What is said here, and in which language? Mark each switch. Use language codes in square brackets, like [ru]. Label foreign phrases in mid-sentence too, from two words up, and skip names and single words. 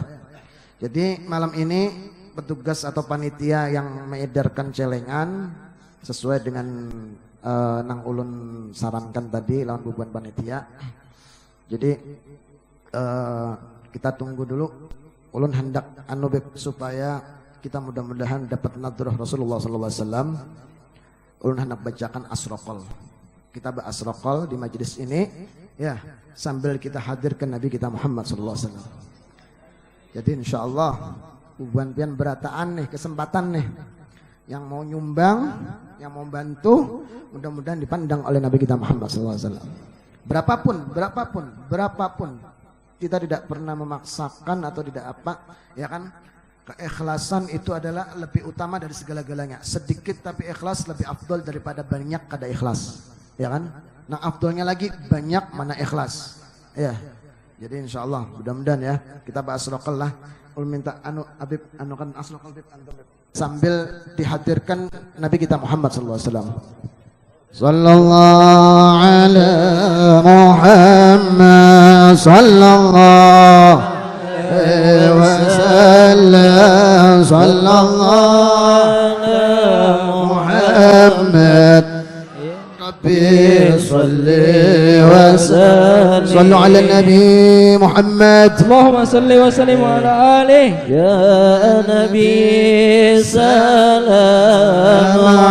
[bjn] Jadi malam ini petugas atau panitia yang mengedarkan celengan sesuai dengan nang ulun sarankan tadi lawan Bubuan panitia. Jadi kita tunggu dulu. Ulun hendak supaya kita mudah-mudahan dapat nadrah Rasulullah [ar] صلى الله عليه وسلم. [bjn] Ulun hendak bacakan asraqal. Kita asraqal di majlis ini ya sambil kita hadirkan Nabi kita Muhammad [ar] صلى الله عليه وسلم. [bjn] Jadi insyaallah Bubuan Pian berataan nih, kesempatan nih. Yang mau nyumbang, yang mau bantu, mudah-mudahan dipandang oleh Nabi kita Muhammad [ar] صلى الله عليه وسلم. [id] Berapapun kita tidak pernah memaksakan atau tidak ya kan? Keikhlasan itu adalah lebih utama dari segala-galanya. [bjn] Sedikit tapi ikhlas lebih afdol daripada banyak kada ikhlas. Ya kan? Nah afdolnya lagi banyak mana ikhlas. Ya. Jadi insyaallah mudah-mudahan ya kita bahas lokal lah. Ulun minta Habib kan asrokal Habib sambil dihadirkan Nabi kita Muhammad [ar] صلى الله عليه وسلم. صلى الله على محمد صلى الله عليه وسلم صلى الله على محمد ربي صل وسلم صلوا على النبي محمد اللهم صل وسلم على آله يا نبي سلام